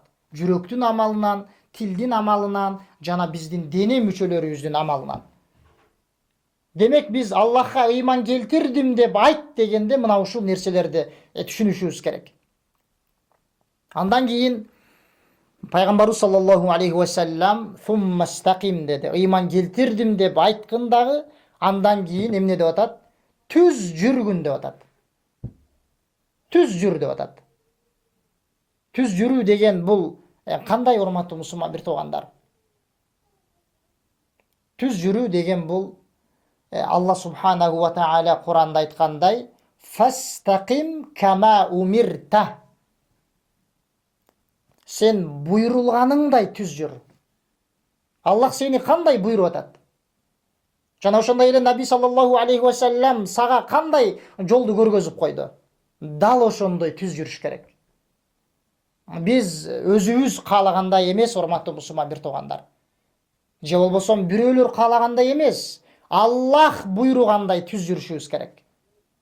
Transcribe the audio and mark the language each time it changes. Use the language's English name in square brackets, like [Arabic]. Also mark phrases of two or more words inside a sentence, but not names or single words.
[Kyrgyz] Жүрөктүн амалынан, тилдин амалынан, жана биздин дене мүчөлөрүбүздүн амалынан. Демек, биз Аллахка ыйман келтирдим деп айт дегенде мына ушул нерселерди түшүнүшүбүз керек. Андан кийин пайгамбарыбыз [Arabic] صلى الله عليه وسلم "ثم استقم" [Kyrgyz] деди. Ыйман келтирдим деп айткын дагы, андан кийин эмне деп атат? Түз жүргүн деп атат. Түз жүр деп атат. Түз жүрүү деген бул кандай, урматтуу мусулман бир туугандар? Түз жүрүү деген бул Аллах [Arabic] سبحانه وتعالى [Kyrgyz] Куранда айткандай, [Arabic] "فاستقم كما أمرت". [Kyrgyz] Сен буйрулганыңдай түз жүр. Аллах сени кандай буйруп атат? Жана ошондой эле Наби [Arabic] صلى الله عليه وسلم [Kyrgyz] сага кандай жолду көргөзүп койду? Дал ошондой түз жүрүш керек. Биз өзүбүз каалагандай эмес, урматтуу мусулман бир туугандар. Же болбосо бирөөлөр каалагандай эмес, Аллах буйругандай түз жүрүшүбүз керек.